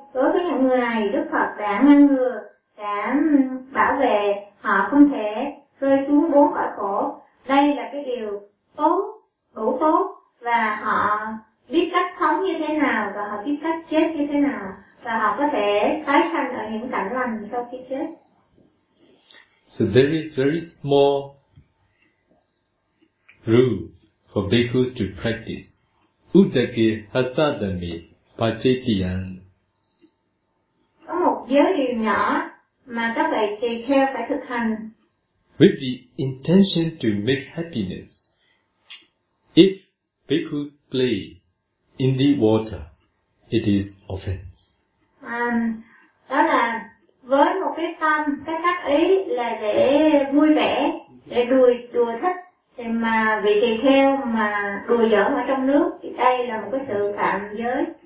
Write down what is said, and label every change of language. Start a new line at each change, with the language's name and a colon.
Vietnamese: Đối với những người này, Đức Phật đã ngăn ngừa, đã bảo vệ họ không thể rơi xuống bốn cõi khổ. Đây là cái điều tốt, đủ tốt, và họ biết cách sống như thế nào và họ biết cách chết như thế nào, và họ có thể tái sanh ở những cảnh lành sau khi chết.
English: So there is very small rules for bhikkhus to practice.
Pali: Udake hasadami pachetiyan.
Vietnamese: Có một giới điều nhỏ mà các vị tùy theo phải thực hành.
English: With the intention to make happiness, if bhikkhus play in the water, it is offense.
Vietnamese: Đó là với một cái tâm, cái tác ý là để vui vẻ, để đùa thích, thì mà vị tùy theo mà đùa giỡn ở trong nước thì đây là một cái sự phạm giới.